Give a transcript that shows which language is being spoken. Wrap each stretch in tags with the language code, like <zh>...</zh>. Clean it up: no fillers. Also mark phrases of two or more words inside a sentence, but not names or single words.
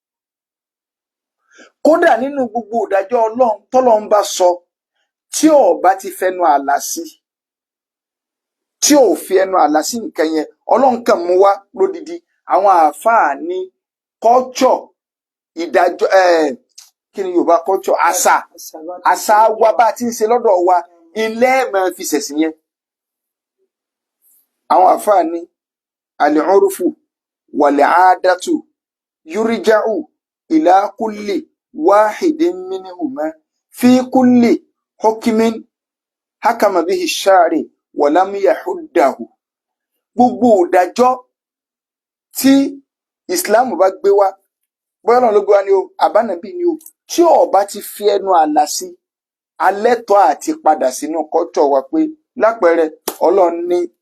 <yo>kódà nínú gbogbo ìdájọ́ Ọlọ́run tọ́lọ́run bá sọ tí ò bá ti fẹnu àlà sí tí ò fi ẹnu àlà sí nǹkan yẹn Ọlọ́run kàn mú wá lódidi àwọn àáfàá ní culture ìdájọ́ kí ni Yorùbá culture àṣà wa bá ti ń ṣe lọ́dọ̀ wa ilé máa fi ṣẹ̀sìn yẹn àwọn àáfàá ní</yo> <ar>العرف والعادة يرجع إلى كل واحد منهما في كل حكم حكم به الشرع ولم يحده</ar> <yo>gbogbo ìdájọ́ tí Islam bá gbé wá bóyá náà ló gbé wá ní o àbánàbí ni o tí ó bá ti fi ẹnu àlà sí alẹ́tọ̀ àti padà sínú kọ́tọ̀ wa pé lápẹẹrẹ Ọlọ́run ní</yo>